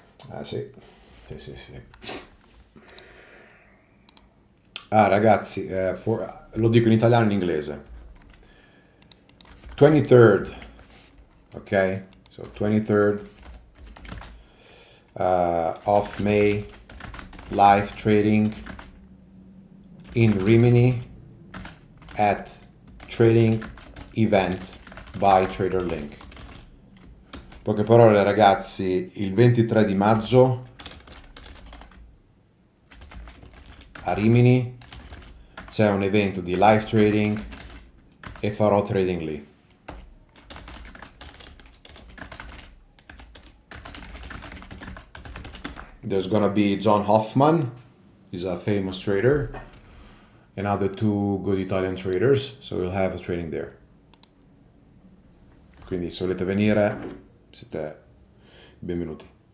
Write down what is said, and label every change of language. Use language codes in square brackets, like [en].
[it] Ah sì, sì, sì, sì. Ah, ragazzi, lo dico in italiano e in inglese. [en] 23rd, ok? So 23rd of May, live trading in Rimini at trading event by Trader Link. [it] Poche parole ragazzi, il 23 di maggio a Rimini c'è un evento di live trading e farò trading lì. [en] There's gonna be John Hoffman, he's a famous trader, and other two good Italian traders, so we'll have a trading there. [it] Quindi se volete venire, siete benvenuti.